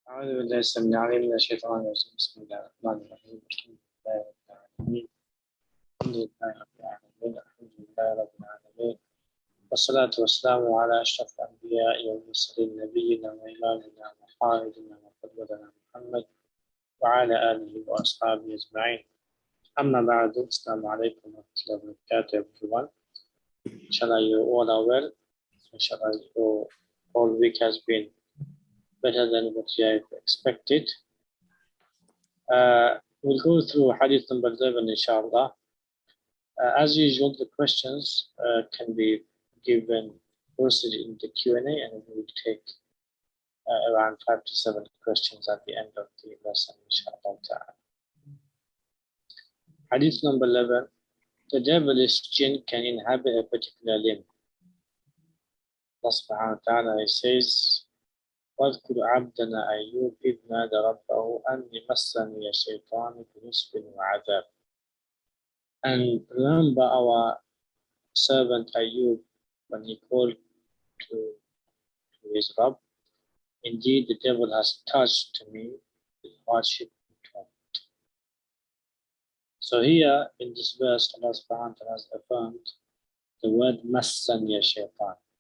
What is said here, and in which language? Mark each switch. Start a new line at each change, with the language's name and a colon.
Arabic: أعوذ بالله السميع العليم من الشيطان الرجيم بسم الله الرحمن الرحيم الحمد لله رب العالمين الحمد لله رب العالمين والصلاة والسلام على أشرف الأنبياء والمرسلين نبينا وإمامنا وقائدنا وقدوتنا محمد وعلى آله وأصحابه أجمعين أما بعد السلام عليكم ورحمة الله وبركاته everyone.
English: Inshallah you all are well. Inshallah your whole week has been better than what you have expected. We'll go through Hadith number 11, inshallah. As usual, the questions can be given posted in the Q&A, and we'll take around 5 to 7 questions at the end of the lesson, inshallah ta'ala. Hadith number 11. The devilish jinn can inhabit a particular limb. Allah subhanahu wa ta'ala says,
Arabic: واذكر عبدنا أيوب إذ نادى ربه أني مسني الشيطان بنصب وعذاب.
English: And remember our servant Ayub when he called to his Rabb, indeed the devil has touched me with hardship and torment. So here in this verse Allah subhanahu wa ta'ala has affirmed the word massani shaytan.